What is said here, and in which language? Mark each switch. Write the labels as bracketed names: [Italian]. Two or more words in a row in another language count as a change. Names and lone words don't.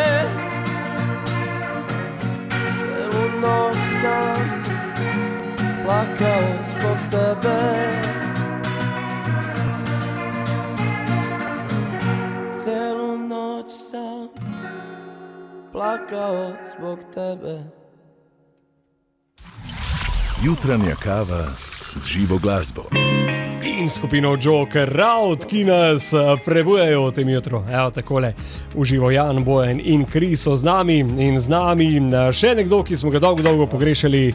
[Serbian] Celu noć sam plakao zbog tebe. Celu noć sam plakao zbog tebe. [Slovenian] Jutranja kava z živo glasbo. In skupino Joker Out, ki nas prebujajo v tem jutru. Evo takole, uživo Jan, Bojan in Kris so z nami in z nami še nekdo, ki smo ga dolgo pogrešali.